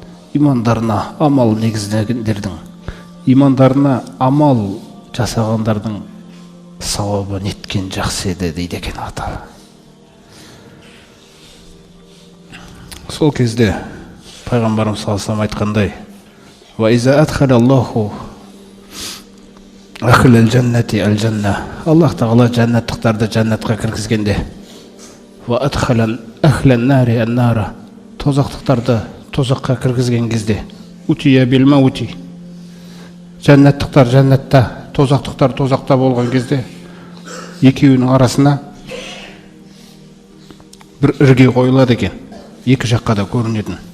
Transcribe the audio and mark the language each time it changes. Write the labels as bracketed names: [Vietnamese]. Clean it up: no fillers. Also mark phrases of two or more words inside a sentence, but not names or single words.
[Kazakh] имандарына амал негіздегендердің, имандарына амал жасағандардың сауабы неткен жақсы еді дейді екен Атала. Сол кезде пайғамбарымыз [Arabic] صلى الله عليه [Kazakh] айтқандай: [Arabic] "وإذا أدخل الله أهل الجنة [Kazakh] аль-джанна", Аллах Тағала жәннаттықтарды жәннатқа кіргізгенде, [Arabic] "وأدخل أهل النار النار", [Kazakh] тозақтықтарды тозаққа кіргізген кезде, [Arabic] "أتي بالموت", [Kazakh] жәннаттықтар жәннатта, тозақтықтар тозақта болған кезде, екеуінің арасына бір ірге қойылады екен, екі жаққа да көрінетін.